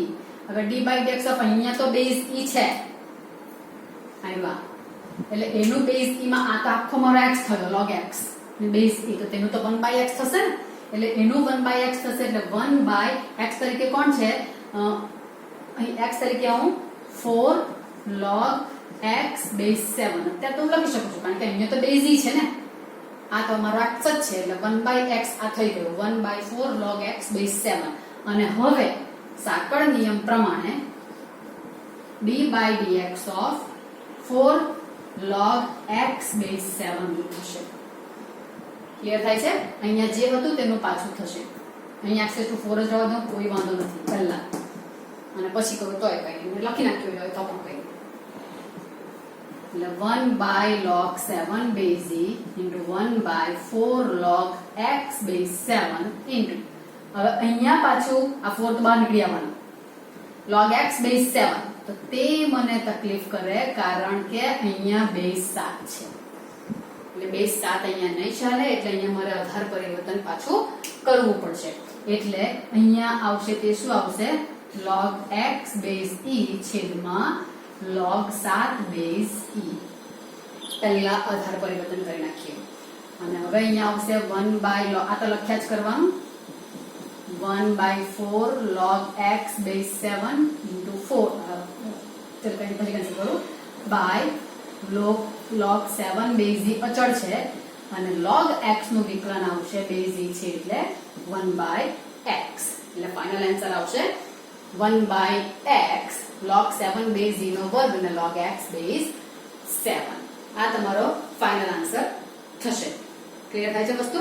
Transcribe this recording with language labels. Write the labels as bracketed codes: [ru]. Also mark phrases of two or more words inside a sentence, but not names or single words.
[gu] હવે [en] dy/dx of [gu] અહીંયા તો [en] base e [gu] છે, આવ્યા એટલે એનું [en] base e [gu] માં આ તો આખો મારો x થયો [en] log x [gu] ને [en] base e [gu] તો તેનું તો 1/x થશે ને, એટલે એનું 1/x થશે એટલે 1/x તરીકે કોણ છે અહીં x તરીકે હું [en] 4 log x base 7 [gu] અત્યારે તો હું લખી શકું છું કારણ કે અહીંયા તો [en] base e [gu] છે ને, આ તો મારો x જ છે એટલે 1/x આ થઈ ગયો [en] 1/4 log x base 7. [gu] અને હવે સાંકળ નિયમ પ્રમાણે [en] dy/dx of 4 log x base 7 [gu] થશે. ક્લિયર થાય છે? અહીંયા જે હતું તેનું પાછું થશે. અહીંયા [en] x to 4 [gu] જ રહેવા દો, કોઈ વાંધો નથી પહેલા, અને પછી કરું તોય કઈ નહીં, લખી નાખ્યું હોય તો પણ કઈ. એટલે [en] 1/log 7 base e into 1/4 log x base 7 into, [gu] હવે અહીંયા પાછું આ 4 તો બહાર નીકળી આવવાનું, [en] log x base 7 [gu] તો તે મને તકલીફ કરે કારણ કે અહીંયા [en] base 7 [gu] છે એટલે [en] base 7 [gu] અહીંયા નહીં ચાલે, એટલે અહીંયા મારે આધાર પરિવર્તન પાછું કરવું પડશે. એટલે અહીંયા આવશે તે શું આવશે [en] log x base e [gu] છેદમાં [en] log 7 base e. [gu] પહેલા આધાર પરિવર્તન કરી નાખીએ અને હવે અહીંયા આવશે [en] 1 log, [gu] આ તો લખ્યા જ કરવાનું, [en] 1/4 log x base 7 into 4 [gu] પછી કેન્સલ કરું [en] by log 7 base e [gu] અચળ છે અને [en] log x [gu] નું વિકલન આવશે [en] base e [gu] છે એટલે 1/x, એટલે [en] final answer [gu] આવશે [en] 1/x log 7 base e [gu] નો વર્ગ અને [en] log x base 7. [gu] આ તમારો [en] final answer [gu] થશે. ક્લિયર થાય છે વસ્તુ?